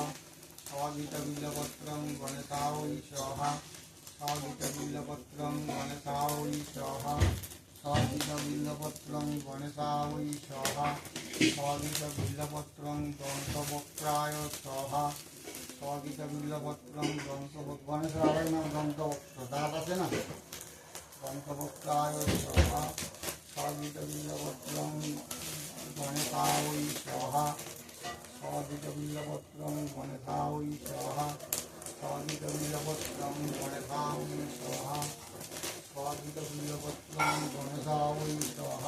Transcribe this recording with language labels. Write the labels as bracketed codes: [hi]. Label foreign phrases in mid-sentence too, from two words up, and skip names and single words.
[sa] সবিত বিল্লপত্রং গণেশায় স্বাহা। সবিত বিল্লপত্রং গণেশায় স্বাহা। সবিত বিল্লপত্রং গণেশায় স্বাহা। সবিত বিল্লপত্রং দন্তবক্ত্রায় স্বাহা। সবিত বিল্লপত্রং [bn] গণেশের আবার নাম দন্তবক্ত্র, দাঁত আছে না, [sa] দন্তবক্ত্রায় স্বাহা। সবিত বিল্লপত্রং গণেশায় স্বাহা। সবিত বিল্লপত্রং গণেশায় স্বাহা। সবিত বিল্লপত্রং গণেশায় স্বাহা। সবিত বিল্লপত্রং গণেশায় স্বাহা।